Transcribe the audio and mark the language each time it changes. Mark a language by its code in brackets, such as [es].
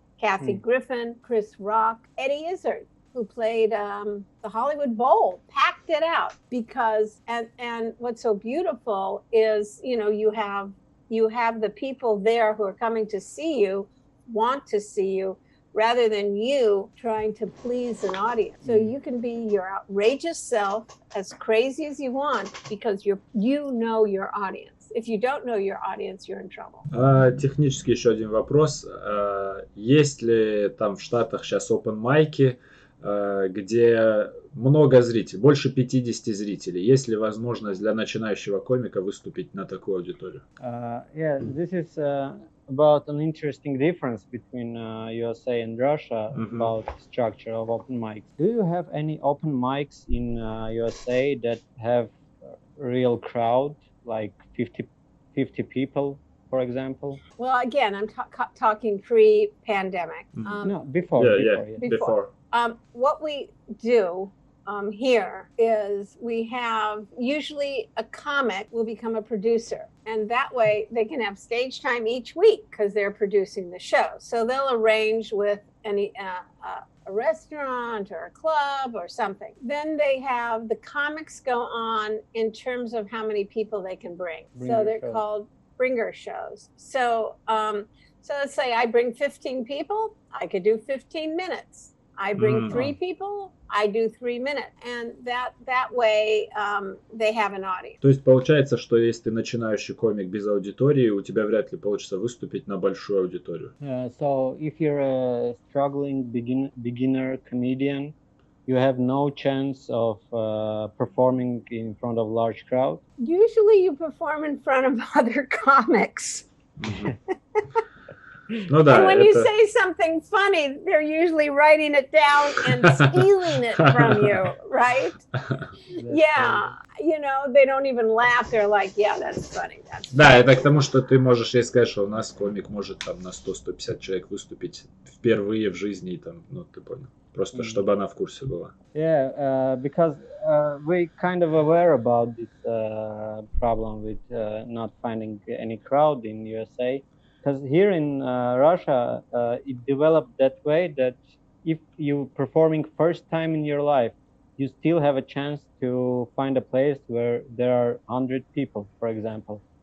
[en] Kathy Griffin, Chris Rock, Eddie Izzard, who played the Hollywood Bowl, packed it out, because, and what's so beautiful is, you have the people there who are coming to see you, want to see you, rather than you trying to please an audience. So you can be your outrageous self, as crazy as you want, because you know your audience. If you don't know your audience, you're in trouble. [ru] Технически еще один вопрос. Есть ли там в Штатах сейчас open-майки, где много зрителей, больше 50 зрителей? Есть ли возможность для начинающего комика выступить на такую аудиторию? [en] Yeah, this is about an interesting difference between USA and Russia about structure of open mics. Do you have any open mics in USA that have a real crowd, like 50 people, for example? Well, again, I'm talking pre-pandemic. No, before. Before. What we do here is we have usually a comic will become a producer, and that way they can have stage time each week because they're producing the show. So they'll arrange with any a restaurant or a club or something. Then they have the comics go on in terms of how many people they can bring. So they're called bringer shows. So so let's say I bring 15 people, I could do 15 minutes. I bring 3 people, I do 3 minutes. And that way they have an audience. [ru] То есть получается, что если ты начинающий комик без аудитории, у тебя вряд ли получится выступить на большую аудиторию. [en] So if you're a struggling beginner comedian, you have no chance of performing in front of large crowd. Usually you perform in front of other comics. [ru] Ну да, [en] and when you say something funny, they're usually writing it down and stealing it from you, right? Yeah, you know, they don't even laugh. They're like, yeah, that's funny. [ru] Да, это к тому, что ты можешь, если сказать, что у нас комик может там на 100-150 человек выступить впервые в жизни, там, ну ты понял, просто чтобы она в курсе была. [en] Yeah, because we kind of aware about this problem with not finding any crowd in USA. Because here in Russia, it developed that way that if you're performing first time in your life, you still have a chance to find a place where there are 100 people, for example.